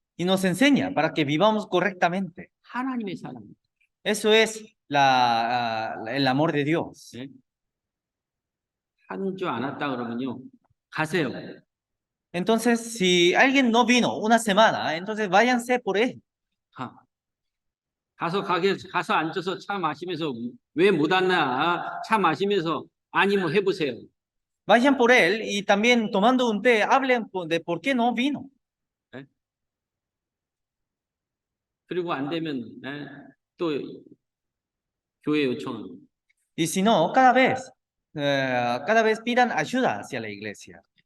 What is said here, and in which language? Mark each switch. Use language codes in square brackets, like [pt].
[es] y nos enseña para que vivamos correctamente. [ko] 하나님의 사랑. [es] Eso es el amor de Dios. [ko] 네? 한 주 안 왔다 그러면요. 가세요. [es] Entonces, si alguien no vino una semana, entonces váyanse por él. [ko] 가서 앉아서 차 마시면서 왜 못 왔나? 차 마시면서 아니 뭐 해보세요. [es] Vayan por él y también tomando un té, hablen de por qué no vino. [ko] 네? 그리고 안 되면 네? 또 교회 요청하고. [es] Y si no, cada vez pidan ayuda hacia la iglesia.